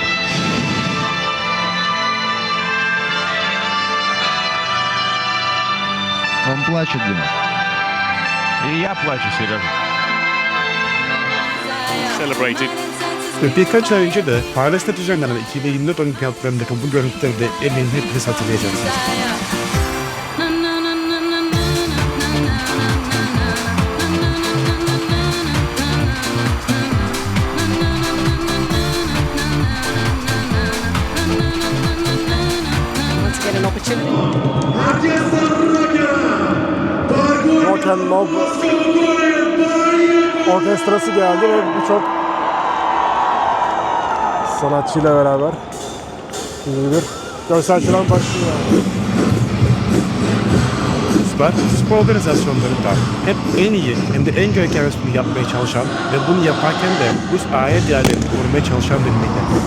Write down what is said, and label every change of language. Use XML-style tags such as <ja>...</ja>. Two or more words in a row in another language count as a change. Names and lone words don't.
<ru>Он плачет, Дима. И я плачу, Сережа.</ru> <en>Celebrated.</en> <tr>Birkaç ay önce de Paris'te düzenlenen 2024 olimpiyatlarındaki bu görüntüleri de eminim hepiniz hatırlayacaksınız.</tr> <en>Let's get an opportunity.</en> <tr>Rock and Roll orkestrası geldi ve birçok sanatçıyla beraber şimdi bir görsel şölen başlıyor. Ruslar spor organizasyonlarında hep en iyi hem de en görkemli resmini yapmaya çalışan ve bunu yaparken de Rus aile değerlerini korumaya çalışan bir millet.</tr>